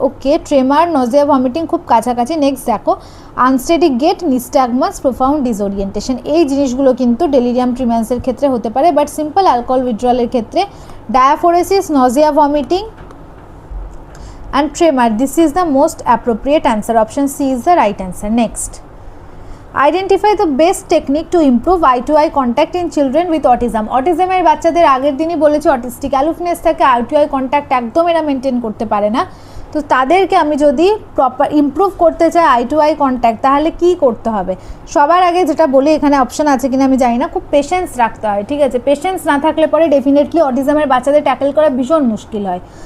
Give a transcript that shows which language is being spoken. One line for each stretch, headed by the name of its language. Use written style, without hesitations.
English: okay, tremor, nausea, vomiting
Bangla: খুব কাছাকাছি।
English: Next দেখো, unsteady gait, nystagmus, profound disorientation.
Bangla: এই জিনিসগুলো কিন্তু ডেলিরিয়াম ট্রিম্যান্সের ক্ষেত্রে হতে পারে, বাট সিম্পল অ্যালকোহল উইথড্রলের ক্ষেত্রে ডায়াফোরেসিস, Nazia, vomiting
English: and tremor, this is the most appropriate answer. Option C is the right answer. Next, identify the best technique to improve eye to eye contact in children with autism.
Bangla: autism এর বাচ্চাদের আগের দিনই বলেছি autistic অ্যালুফনেস থাকে, I two eye contact একদম এরা maintain করতে পারে না। তো তাদেরকে আমি যদি প্রপার ইমপ্রুভ করতে চাই আই টু আই কন্ট্যাক্ট, তাহলে কি করতে হবে? সবার আগে যেটা বলি, এখানে অপশন আছে কিনা আমি জানি না, খুব পেশেন্স রাখতে হয়, ঠিক আছে। পেশেন্স না থাকলে পরে ডেফিনেটলি অটিজমের বাচ্চাদের ট্যাকেল করা ভীষণ মুশকিল হয়।